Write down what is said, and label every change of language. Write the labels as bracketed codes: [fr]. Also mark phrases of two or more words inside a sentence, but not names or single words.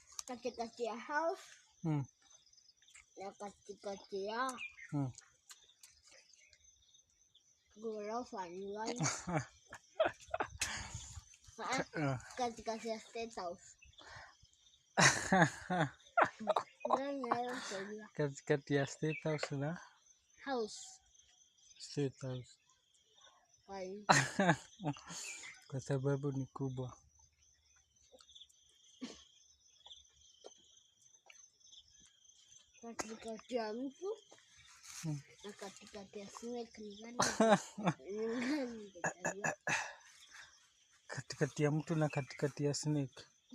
[sw] katikati ya house na katikati ya ghorofa ni gani? Katikati ya State House. Katikati ya State House na house. State House. Why? Kwa sababu ni kubwa. Katikati ya mtu na katikati ya snake ni gani? Katikati ya mtu na katikati ya snake.